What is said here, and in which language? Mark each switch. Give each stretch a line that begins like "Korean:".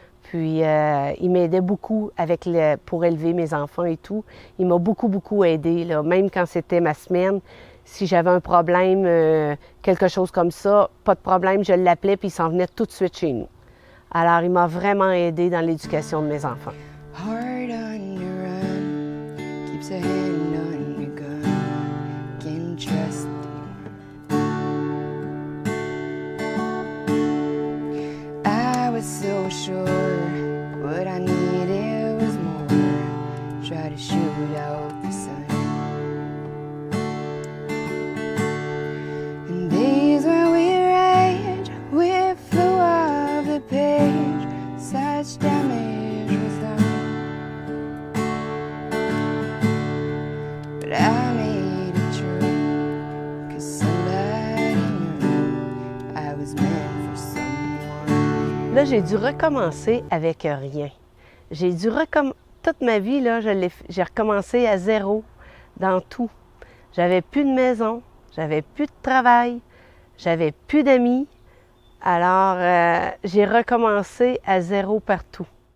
French: Puis, il m'aidait beaucoup pour élever mes enfants et tout. Il m'a beaucoup aidé, là. Même quand c'était ma semaine. Si j'avais un problème, quelque chose comme ça, pas de problème, je l'appelais puis il s'en venait tout de suite chez nous. Alors, il m'a vraiment aidé dans l'éducation de mes enfants.
English: Hard on your run, keeps a hand on your gun, can trust you. I was so sure what I needed was more, try to shoot out the sun. And days where we rage, we flew off the page, such damage was done. But I made it true, 'cause somebody knew I was meant for someone.
French: Là, j'ai dû recommencer avec rien. J'ai dû toute ma vie, là, j'ai recommencé à zéro dans tout. J'avais plus de maison, j'avais plus de travail, j'avais plus d'amis. Alors, j'ai recommencé à zéro partout.